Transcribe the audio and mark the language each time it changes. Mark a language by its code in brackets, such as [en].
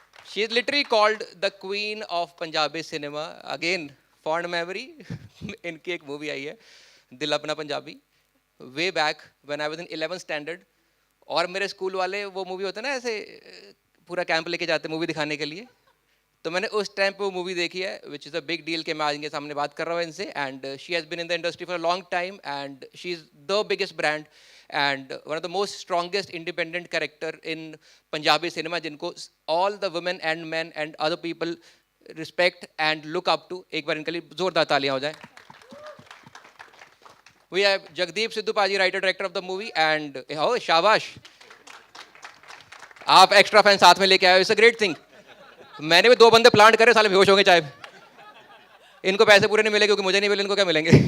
[en] She is literally called the queen of Punjabi cinema. Again fond memory [hi] इनकी एक movie आई है [en] Dil Apna Punjabi, way back when I was in 11th standard. [hi] और मेरे स्कूल वाले वो मूवी होता है ना ऐसे पूरा कैंप लेके जाते मूवी दिखाने के लिए, तो मैंने उस टाइम पे वो मूवी देखी है, [en] which is a big deal [hi] कि मैं आज इनके सामने बात कर रहा हूँ इनसे. [en] And she has been in the industry for a long time and she is the biggest brand and one of the most strongest independent character in Punjabi cinema जिनको all the women and men and other people respect and look up to. [hi] एक बार इनके लिए जोरदार तालियां हो जाए. [en] We have Jagdeep Sidhu Paji, writer director of the movie, and oh [hi] शाबाश, आप एक्स्ट्रा फैन साथ में लेके आए हो, [en] It's a great thing. [hi] मैंने भी 2 बंदे प्लांट करे, साले बेहोश होंगे चाहे. इनको पैसे पूरे नहीं मिले क्योंकि मुझे नहीं मिले, इनको क्या मिलेंगे?